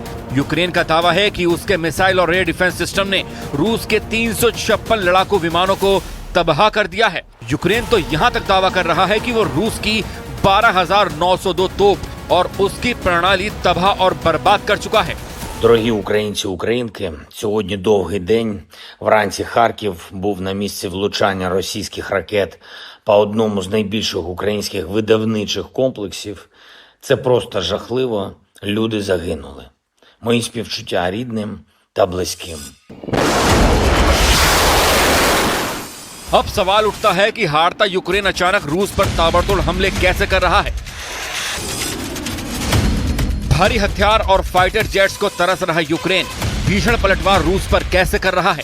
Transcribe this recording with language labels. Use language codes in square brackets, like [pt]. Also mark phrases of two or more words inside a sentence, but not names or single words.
[hi] यूक्रेन का दावा है कि उसके मिसाइल और [en] air defense system [hi] ने रूस के 356 लड़ाकू विमानों को तबाह कर दिया है। यूक्रेन तो यहाँ तक दावा कर रहा है कि वो रूस की 12,902 तोप और उसकी प्रणाली तबाह और बर्बाद कर चुका है। [uk] Дорогі українці, українки, сьогодні довгий день. Вранці Харків був на місці влучання російських ракет по одному з найбільших українських видавничих комплексів. Це просто жахливо. Люди загинули. Мої співчуття рідним та близьким. [hi] अब सवाल उठता है कि हारता यूक्रेन अचानक रूस पर ताबड़तोड़ हमले कैसे कर रहा है। भारी हथियार और [en] fighter jets [hi] को तरस रहा यूक्रेन भीषण पलटवार रूस पर कैसे कर रहा है।